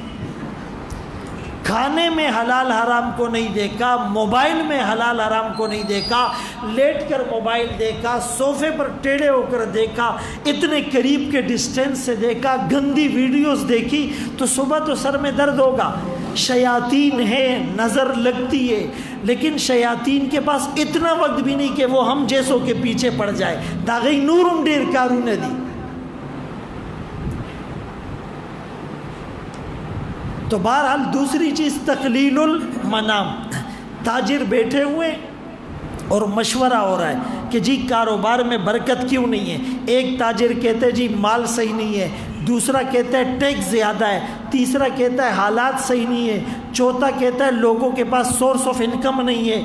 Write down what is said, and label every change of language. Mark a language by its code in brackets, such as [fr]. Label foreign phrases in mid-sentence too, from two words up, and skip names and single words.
[ur] کھانے میں حلال حرام کو نہیں دیکھا، موبائل میں حلال حرام کو نہیں دیکھا، لیٹ کر موبائل دیکھا، صوفے پر ٹیڑھے ہو کر دیکھا، اتنے قریب کے ڈسٹینس سے دیکھا، گندی ویڈیوز دیکھی، تو صبح تو سر میں درد ہوگا۔ شیاطین ہے، نظر لگتی ہے، لیکن شیاطین کے پاس اتنا وقت بھی نہیں کہ وہ ہم جیسوں کے پیچھے پڑ جائے۔ [ps] داغی نورم دیر کارو ندی۔ [ur] تو بہرحال دوسری چیز [ar] تقلیل المنام، [ur] تاجر بیٹھے ہوئے اور مشورہ ہو رہا ہے کہ جی کاروبار میں برکت کیوں نہیں ہے۔ ایک تاجر کہتے جی مال صحیح نہیں ہے، دوسرا کہتا ہے ٹیکس زیادہ ہے، تیسرا کہتا ہے حالات صحیح نہیں ہے، چوتھا کہتا ہے لوگوں کے پاس [en] source of income [ur] نہیں ہے۔